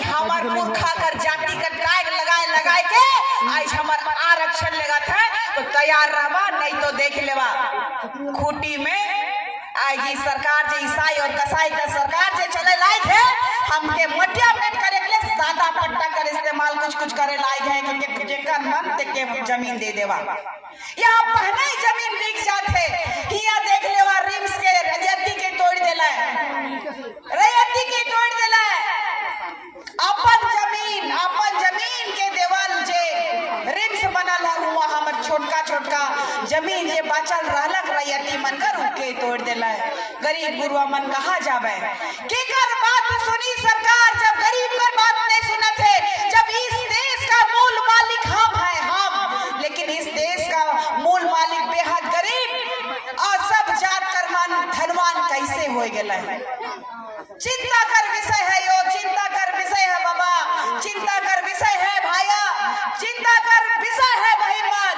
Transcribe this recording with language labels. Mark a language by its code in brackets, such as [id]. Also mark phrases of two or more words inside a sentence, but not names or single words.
[sck] हमार पुरखा कर जाति का टैग लगाए के आज हमार आरक्षण लगत है तो तैयार रहबा, नहीं तो देख लेवा खूटी में आएगी सरकार जे ईसाई और कसाई का सरकार जे चले लायक है। हमके मटिया में करे के लिए सादा पट्टा कर इस्तेमाल कुछ करे लायक है कि जेकर मन ते के जमीन दे देवा। [hi] यहाँ पहले ही जमीन बिक जाते। [sck] यहाँ देख लेवा रिम्स के रैयती के तोड़ देला, रैयती के तोड़ देला। अपन जमीन के देवल जे रिम्स बनल है हुआ हमर छोटका जमीन जे बचल रहलक रैयती मन कर उके तोड़ देला। गरीब गुरुआ मन कहाँ जावे? केकर बात सुनी सरकार जब गरीब कर बात नहीं सुनत है? [hi] जब इस देश का मूल मालिक हम हैं हम, लेकिन इस देश का मूल मालिक बेहद गरीब और सब [sck] जात कर मन धनवान [hi] कैसे हो गेला है? [sck] चिंता कर विषय है यो, चिंता कर विषय है बाबा, चिंता कर विषय है भाइया, चिंता कर विषय है बहन।